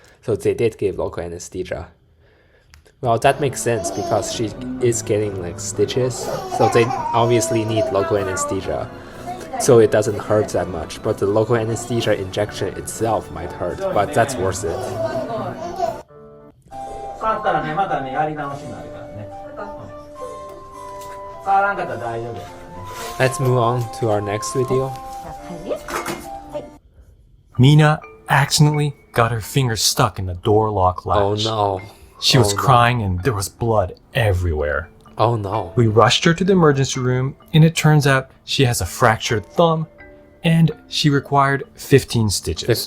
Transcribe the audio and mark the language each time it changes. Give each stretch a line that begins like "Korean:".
English: So they did give local anesthesia. Well, that makes sense because she is getting like stitches, so they obviously need local anesthesia. So it doesn't hurt that much, but the local anesthesia injection itself might hurt, but that's worth it.
Japanese: 触ったらね、またね、やり直しになるからね。触らんかったら大丈夫やからね。
English: Let's move on to our next video. Mina accidentally got her finger stuck in the door lock latch. Oh no. She was crying and there was blood everywhere. Oh no. We rushed her to the emergency room and it turns out she has a fractured thumb and she required 15 stitches.